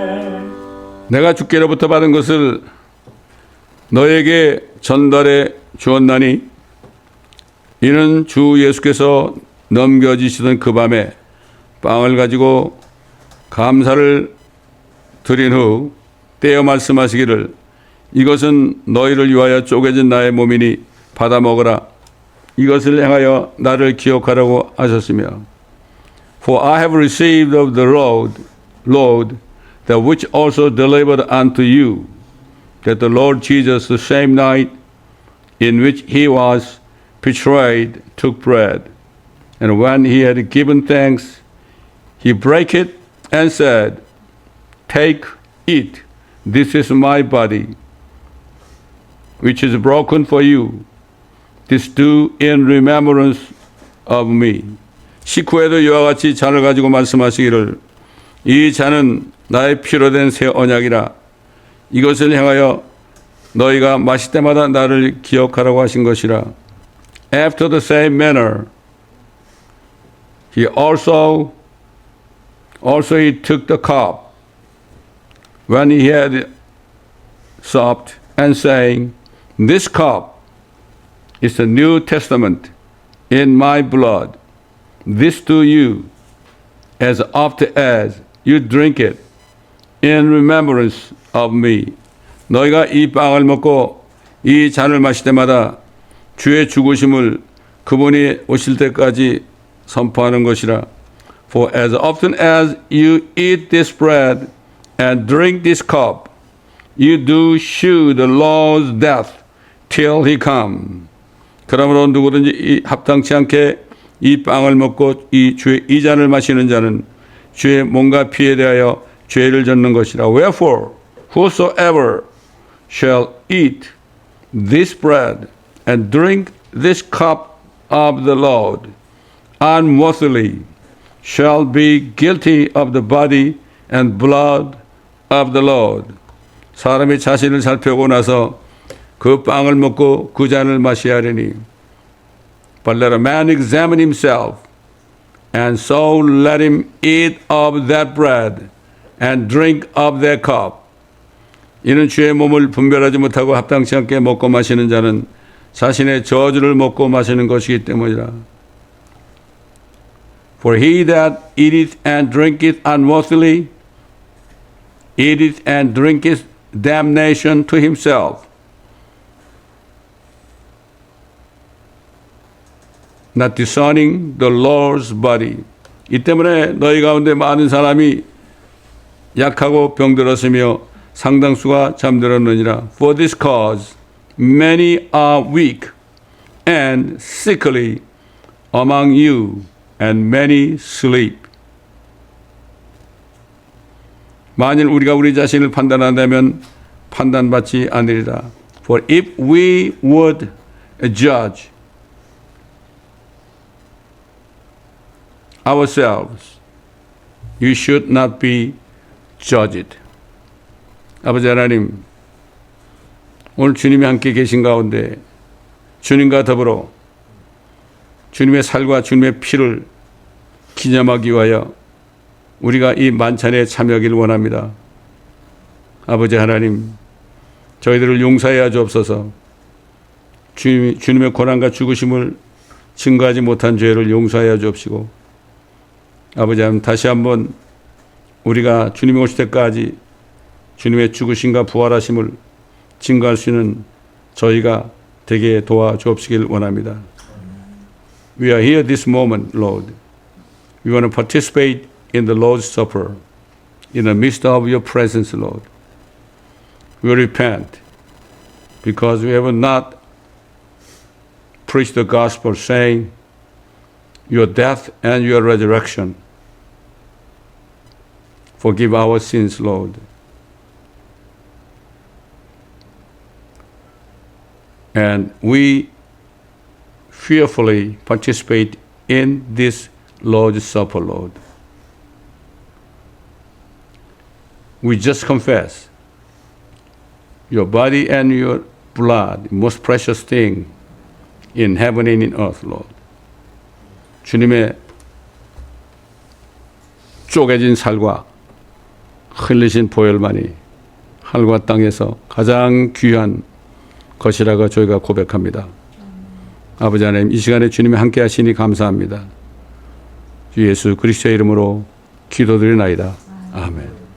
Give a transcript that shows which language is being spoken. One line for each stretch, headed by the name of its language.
Korean: 아멘. 내가 주께로부터 받은 것을 너에게 전달해 주었나니 이는 주 예수께서 넘겨지시던 그 밤에 빵을 가지고 감사를 드린 후 떼어 말씀하시기를 이것은 너희를 위하여 쪼개진 나의 몸이니 받아 먹으라. 이것을 행하여 나를 기억하라고 하셨으며
English: For I have received of the Lord that which also delivered unto you that the Lord Jesus the same night in which he was betrayed took bread and when he had given thanks he brake it and said Take, eat, this is my body which is broken for you. This do in remembrance of me.
Korean: 식후에도 이와 같이 잔을 가지고 말씀하시기를 이 잔은 나의 피로 된 새 언약이라. 이것을 향하여 너희가 마실 때마다 나를 기억하라고 하신 것이라.
English: After the same manner, he also he took the cup when he had supped and saying, This cup is the New Testament in my blood. This do you, as often as you drink it, in remembrance of me.
Korean: 너희가 이 빵을 먹고 이 잔을 마실 때마다 주의 죽으심을 그분이 오실 때까지 선포하는 것이라.
English: For as often as you eat this bread and drink this cup, you do shew the Lord's death till he come.
Korean: 그러므로 누구든지 합당치 않게 이 빵을 먹고 이 주의 이 잔을 마시는 자는 주의 몸과 피에 대하여 죄를 졌는 것이라.
English: Wherefore, whosoever shall eat this bread and drink this cup of the Lord unworthily shall be guilty of the body and blood of the Lord.
Korean: 사람이 자신을 살펴보고 나서 그 빵을 먹고 그 잔을 마셔야 하리니.
English: But let a man examine himself, and so let him eat of that bread and drink of that cup.
Korean: 이는 주의 몸을 분별하지 못하고 합당치 않게 먹고 마시는 자는 자신의 저주를 먹고 마시는 것이기 때문이라.
English: For he that eateth and drinketh unworthily eateth and drinketh damnation to himself, not discerning the Lord's body.
Korean: 이 때문에 너희 가운데 많은 사람이 약하고 병들었으며 상당수가 잠들었느니라.
English: For this cause many are weak and sickly among you, and many sleep.
Korean: 만일 우리가 우리 자신을 판단한다면 판단받지 않으리라.
English: For if we would judge ourselves, you should not be judged.
Korean: 아버지 하나님, 오늘 주님이 함께 계신 가운데 주님과 더불어 주님의 살과 주님의 피를 기념하기 위하여 우리가 이 만찬에 참여하기를 원합니다. 아버지 하나님, 저희들을 용서하여 주옵소서. 주님의 고난과 죽으심을 증거하지 못한 죄를 용서하여 주옵시고, 아버지 하나님, 다시 한번 우리가 주님이 오실 때까지 주님의 죽으심과 부활하심을 증거할 수 있는 저희가 되게 도와주옵시길 원합니다.
English: We are here this moment, Lord. We want to participate in the Lord's Supper in the midst of your presence, Lord. We repent because we have not preached the gospel saying your death and your resurrection. Forgive our sins, Lord. And we fearfully participate in this Lord's Supper, Lord. We just confess your body and your blood, most precious thing in heaven and in earth, Lord.
Korean: 주님의 쪼개진 살과 흘리신 보혈만이 하늘과 땅에서 가장 귀한 것이라고 저희가 고백합니다. 아버지 하나님, 이 시간에 주님이 함께 하시니 감사합니다. 주 예수 그리스도의 이름으로 기도드리나이다. 아멘.